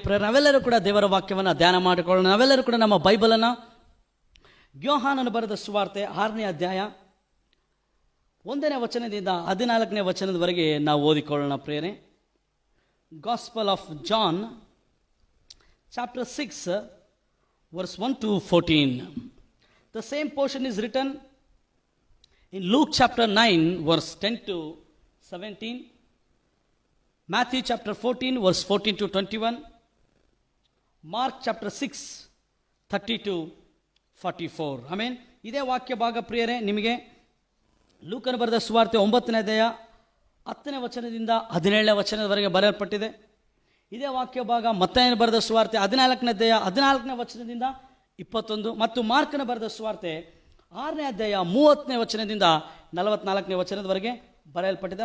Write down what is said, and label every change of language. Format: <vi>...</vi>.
<kn>ಪ್ರೇರ ನಾವೆಲ್ಲರೂ ಕೂಡ ದೇವರ ವಾಕ್ಯವನ್ನು ಧ್ಯಾನ ಮಾಡಿಕೊಳ್ಳೋಣ. ನಾವೆಲ್ಲರೂ ಕೂಡ ನಮ್ಮ ಬೈಬಲನ್ನು ಯೋಹಾನನು ಬರೆದ ಸುವಾರ್ತೆ 6ನೇ ಅಧ್ಯಾಯ 1ನೇ ವಚನದಿಂದ 14ನೇ ವಚನದವರೆಗೆ ನಾವು ಓದಿಕೊಳ್ಳೋಣ.</kn> <en>ಪ್ರೇರೆ, gospel of John chapter 6 verse 1 to 14. The same portion is written in Luke chapter 9 verse 10 to 17, Matthew chapter 14 verse 14 to 21, Mark chapter 6 30 to 44.</en> <kn>ಆಮೇನ್. ಇದೇ ವಾಕ್ಯ ಭಾಗ ಪ್ರಿಯರೇ ನಿಮಗೆ ಲೂಕನ ಬರೆದ ಸುವಾರ್ತೆ 9ನೇ ಅಧ್ಯಾಯ 10ನೇ ವಚನದಿಂದ 17ನೇ ವಚನದವರೆಗೆ ಬರೆಯಲ್ಪಟ್ಟಿದೆ. ಇದೇ ವಾಕ್ಯ ಭಾಗ ಮತ್ತಾಯನ ಬರೆದ ಸುವಾರ್ತೆ 14ನೇ ಅಧ್ಯಾಯ 14ನೇ ವಚನದಿಂದ 21 ಮತ್ತು ಮಾರ್ಕನ ಬರೆದ ಸುವಾರ್ತೆ 6ನೇ ಅಧ್ಯಾಯ 30ನೇ ವಚನದಿಂದ 44ನೇ ವಚನದವರೆಗೆ ಬರೆಯಲ್ಪಟ್ಟಿದೆ.</kn>